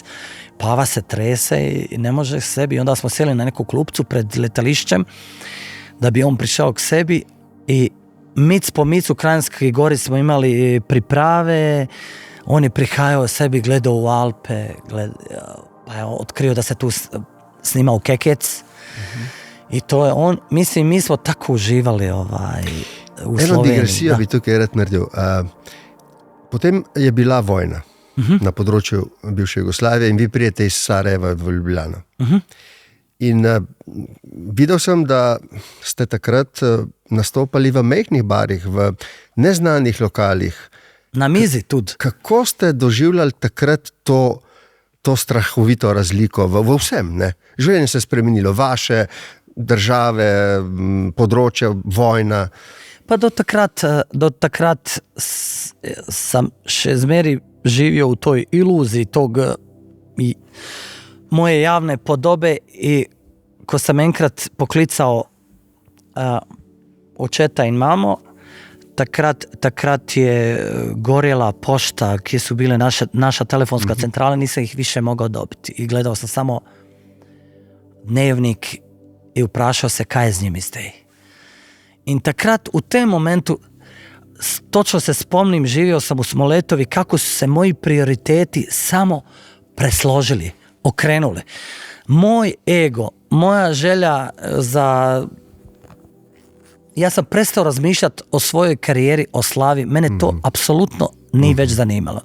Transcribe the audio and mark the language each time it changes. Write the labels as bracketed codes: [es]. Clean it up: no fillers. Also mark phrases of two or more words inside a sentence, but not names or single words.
[hr] Pava se trese i ne može sebi, onda smo sjeli na neku klupcu pred letališćem da bi on prišao k sebi i mic po mic u Kranjskoj Gori smo imali priprave, on je prihajao sebi, gledao u Alpe, pa je otkrio da se tu snima u Kekec. I to je on, mislim, mi smo tako uživali u Sloveniji. [sl] Eno digresijo bi tukaj rad naredil. Potem je bila vojna na področju bivše Jugoslavije in vi prijete iz Sarajeva v Ljubljano. In videl sem, da ste takrat nastopali v majhnih barih, v neznanih lokalih. Na mizi tudi. Kako ste doživljali takrat to strahovito razliko v vsem? Ne? Življenje se je spremenilo, vaše države, področja, vojna. [hr] Pa do takrat sam še zmeri živio u toj iluziji tog moje javne podobe i ko sam enkrat poklicao očeta in mamo, takrat je gorjela pošta gdje su bile naša telefonska centrala, nisam ih više mogao dobiti i gledao sam samo dnevnik i uprašao se kaj je z njimi stej. In takrat u tem momentu točno se spomnim, živio sam u Smoletovi kako su se moji prioriteti samo presložili, okrenuli. Moj ego, moja želja ja sam prestao razmišljati o svojoj karijeri, o slavi, mene to apsolutno nije već zanimalo.